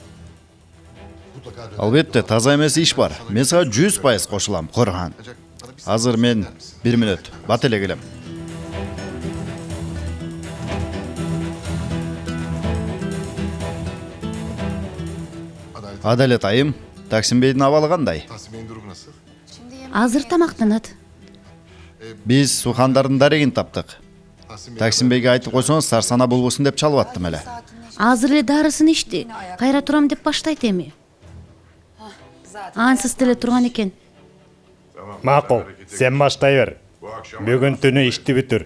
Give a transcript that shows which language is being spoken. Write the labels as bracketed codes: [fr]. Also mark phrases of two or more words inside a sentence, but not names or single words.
[ky] Албетте, таза эмес иш бар. Мен сага 100% кошулам, Корхан. Азыр мен 1 мүнөт, бат эле келем. Адалет айым, Таксимбейдин абалы кандай? [tr] Tahsin Bey'in durumu nasıl? [ky] Азыр тамактанат. Биз Сухандардын дарегин таптык. Tahsin Bey Таксимбейге айтып койсоңуз сарсана болбосун деп чалып аттым эле. Азыр эле дарысын ичти. Кайра турам деп баштайт эми. Ансыз деле турган экен. Макул, сен баштай бер. Бүгүн түнү ишти бүтүр.